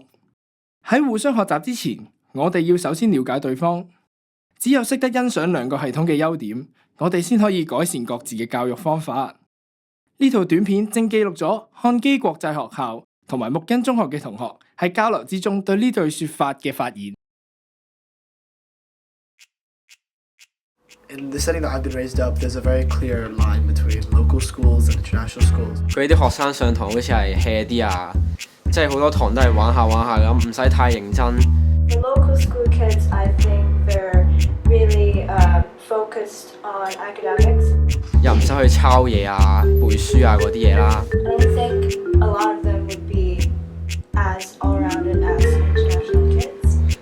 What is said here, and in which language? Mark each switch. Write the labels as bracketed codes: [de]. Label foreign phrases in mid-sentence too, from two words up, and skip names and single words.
[yue] 喺互相學習之前，我哋要首先了解對方。只有識得欣賞兩個系統嘅優點，我哋先可以改善各自嘅教育方法。呢套短片正記錄咗漢基國際學校同埋木恩中學嘅同學喺交流之中對呢對說法嘅發現。 [en] In the setting that I've been raised up, there's a very clear line between local schools and international schools. [yue] 佢啲學生上堂好似係 hea 啲啊，即係好多堂都係玩下咁，唔使太認真。 [en] The local school kids, I think they're really focused on academics. [yue] 又唔使去抄嘢啊、背書啊嗰啲嘢啦。 [en] I don't think a lot of them would be as all-rounded as international kids.